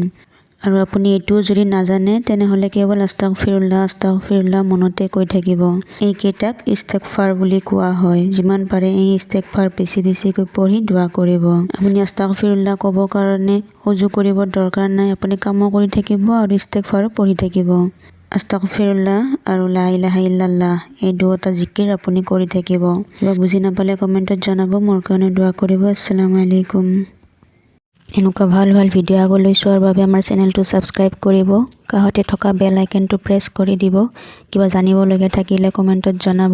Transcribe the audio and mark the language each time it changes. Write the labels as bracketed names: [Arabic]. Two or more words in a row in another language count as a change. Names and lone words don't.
[Assamese] আৰু আপুনি এইটো যদি নাজানে তেনেহলে কেৱল আস্তাগফিৰুল্লাহ মনতে কৈ থাকিব। এইকেইটাক ইস্তেগফাৰ বুলি কোৱা হয়। যিমান পাৰে এই ইস্তেগফাৰ বেছিকৈ পঢ়ি দোৱা কৰিব। আপুনি আস্তাগফিৰুল্লাহ ক'ব কাৰণে ওযু কৰিব দৰকাৰ নাই। আপুনি কাম কৰি থাকিব আৰু ইস্তেগফাৰ পঢ়ি থাকিব। আস্তাগফিৰুল্লাহ আৰু [Arabic] لا إله إلا الله [Assamese] এই দুটা জিকিৰ আপুনি কৰি থাকিব। কিবা বুজি নাপালে কমেণ্টত জনাব, মোৰ কাৰণে দোৱা কৰিব। [Arabic] السلام عليكم. [Assamese] এনেকুৱা ভাল ভিডিঅ' আগলৈ চোৱাৰ বাবে আমাৰ চেনেলটো ছাবস্ক্ৰাইব কৰিব। কাষতে থকা [English] bell iconটো [Assamese] প্ৰেছ কৰি দিব। কিবা জানিবলগীয়া থাকিলে কমেণ্টত জনাব।